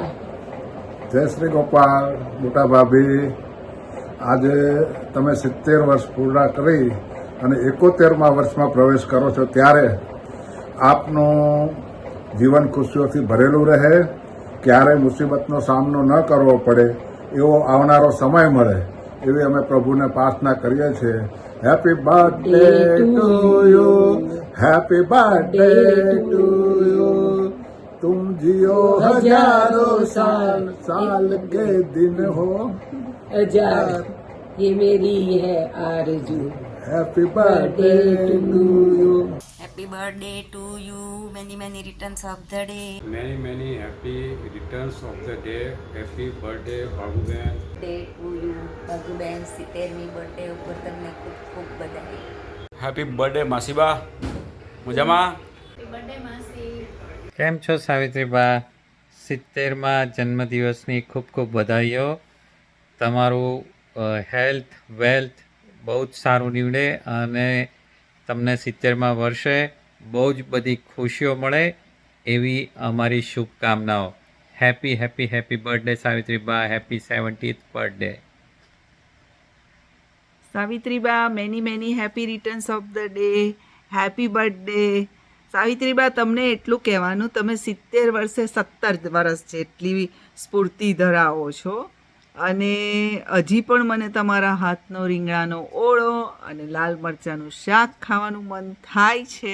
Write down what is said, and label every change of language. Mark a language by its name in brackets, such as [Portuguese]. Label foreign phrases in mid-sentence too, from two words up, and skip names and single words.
[Gujarati] જય શ્રી ગોપાલ મોટા ભાભી, આજે તમે 70 વર્ષ પૂરા કરી અને 71મા વર્ષમાં પ્રવેશ કરો છો ત્યારે આપનું જીવન ખુશીઓથી ભરેલું રહે, ક્યારેય મુસીબતનો સામનો ન કરવો પડે એવો આવનારો સમય મળે એવી અમે પ્રભુને પ્રાર્થના કરીએ છીએ. [English] happy birthday to you, happy birthday to you, [Hindi] तुम जियो हजारों साल, साल के दिन हो हजार, ये मेरी है आरज़ू. [English] happy birthday to you. Happy birthday to you. Many returns of the day. Many happy returns of the day. Happy birthday બાબુબેન. Day to you. [Gujarati] બાબુબેન 70મી બર્થડે ઉપર તમને ખૂબ ખૂબ બધાઈ. [English] happy birthday [Gujarati] માસીબા. મજામાં? કેમ છો સાવિત્રીબા? 70માં જન્મદિવસની ખૂબ ખૂબ વધાઈઓ. તમારું [English] health wealth [Gujarati] બહુ જ સારું નીવડે અને તમને 70માં વર્ષે બહુ જ બધી ખુશીઓ મળે એવી અમારી શુભકામનાઓ. [English] happy, happy, happy birthday, Savitriba. Happy 70th birthday. સાવિત્રીબા many many happy returns of the day, happy birthday. [Gujarati] સાવિત્રીબા તમને એટલું કહેવાનું, તમે 70 વર્ષે 17 વર્ષ જેટલી સ્ફૂર્તિ ધરાવો છો અને હજી પણ મને તમારા હાથનો રીંગણાનો ઓળો અને લાલ મરચાંનું શાક ખાવાનું મન થાય છે.